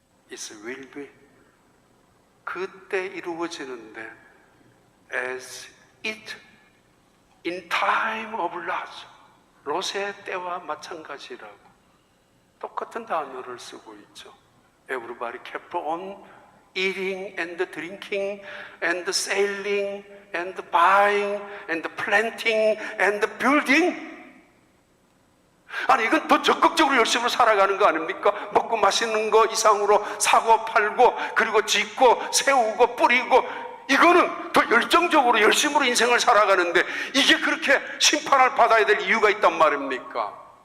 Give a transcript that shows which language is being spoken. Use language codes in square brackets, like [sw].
[en] It will be. [ko] 그때 이루어지는데 [en] as it in time of Lot, [ko] 롯의 때와 마찬가지라고 똑같은 단어를 쓰고 있죠. [en] Everybody kept on eating and drinking and sailing and buying and planting and building. [ko] 아니 이건 더 적극적으로 열심히 살아가는 거 아닙니까? 먹고 마시는 거 이상으로 사고 팔고 그리고 짓고 세우고 뿌리고, 이거는 더 열정적으로 열심으로 인생을 살아가는데 이게 그렇게 심판을 받아야 될 이유가 있단 말입니까?